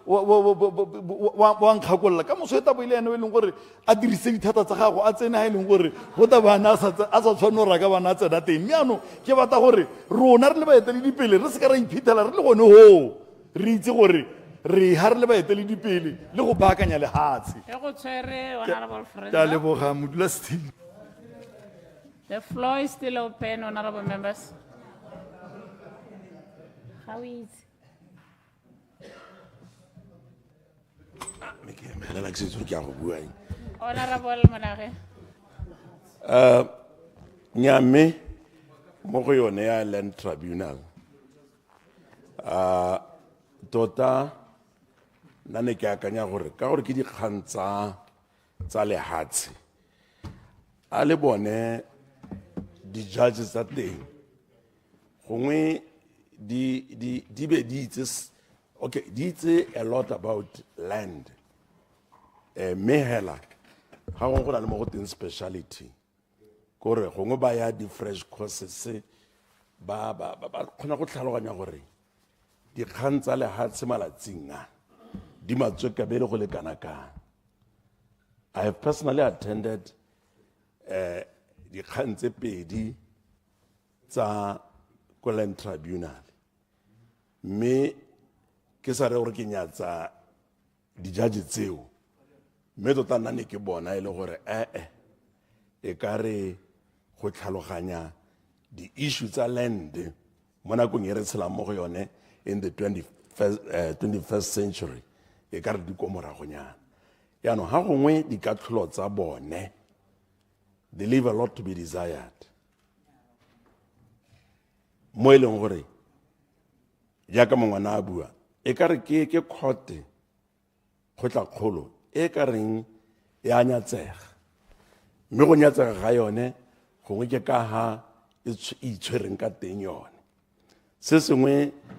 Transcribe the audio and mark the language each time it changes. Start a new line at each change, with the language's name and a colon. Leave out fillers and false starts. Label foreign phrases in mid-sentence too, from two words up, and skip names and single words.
Tswana: wa nkgakolola ka moso e tabo ile ene o e leng gore a dirise dithata tsa gago a tsene ga e leng gore go ta bana a sa tshwane go raka bana a tsena teng mme ano ke batla gore rona re le baeteledipele re se ka ra iphethela re le gone ho re itse gore re ha re le baeteledipele le go baakanya lehatshe ke a leboga modulasetulo.
English: The floor is still open, honorable members. How is Honorable Monare.
Tswana: Nyame mo go yone ya
English: land tribunal
Tswana: tota nane ke akanya gore ka gore ke dikgang tsa lehatshe a le bone di-judges tsa teng gongwe di be di itse okay di itse
English: a lot about land
Tswana: mme hela ga gongwe go na le mo go teng speciality kore gongwe ba ya
English: di-fresh courses
Tswana: ba kgona go tlhaloganya gore dikgang tsa lehatshe malatsing a di matswekabele go le kana-kana.
English: I have personally attended
Tswana: dikgang tse pedi tsa ko
English: land tribunal
Tswana: mme ke sa re gore ke nyatsa di-judge tseo mme tota nna ne ke bona e le gore e ka re go tlhaloganya di-issue tsa land mo nakong e re tshelang mo go yone
English: in the 21st century
Tswana: e ka re di ko moragonyana yaanong ga gongwe dikatlholo tsa bone
English: they leave a lot to be desired
Tswana: mo e leng gore jaaka mongwana a bua e ka re ke khote kgotla-kgolo e ka reng e a nyatsega mme go nyatsega ga yone gongwe ke ka ga e itshwereng ka teng yone se sengwe